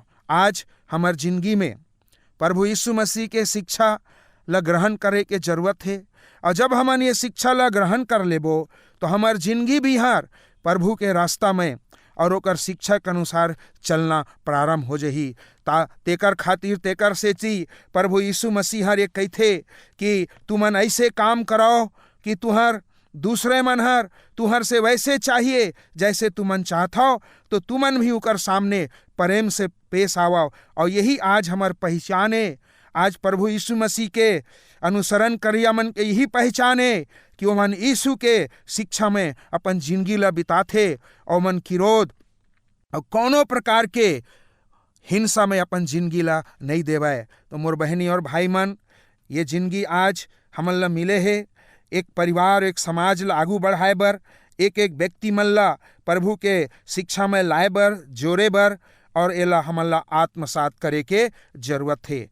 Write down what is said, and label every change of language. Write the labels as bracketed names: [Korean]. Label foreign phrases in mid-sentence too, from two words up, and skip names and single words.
[Chhattisgarhi] आज हमर जिंदगी में प्रभु यीशु मसीह के शिक्षा ला ग्रहण करे के जरूरत है। और जब हमन ये शिक्षा ला ग्रहण कर लेबो तो हमार जिंदगी भी हर प्रभु के रास्ता में और ओकर शिक्षा के अनुसार चलना प्रारंभ हो जही। तेकर खातिर तेकर से ची प्रभु यीशु मसीह हर एक कहथे कि तुमन ऐसे काम कराओ कि तुहर दूसरे मनहर तुहर से वैसे चाहिए जैसे तुमन चाहता हो, तो तुमन भी उकर सामने प्रेम से पेश आओ। और यही आज हमार पहचान है। आज प्रभु यीशु मसीह के अनुसरण करिया मन के यही पहचान है कि वो मन यीशु के शिक्षा में अपन जिंदगी ला बिताथे और मन किरोध और कोनो प्रकार के हिंसा में अपन जिंदगी ला नहीं देवे। तो मोर बहनी और भाई मन, ये जिंदगी आज हमन ला मिले है एक परिवार एक समाज ला आगू बढ़ाए बर, एक एक व्यक्ति मन ला प्रभु के शिक्षा में लाए बर जोरे बर, और एला हमन ला आत्मसात करे के जरूरत है।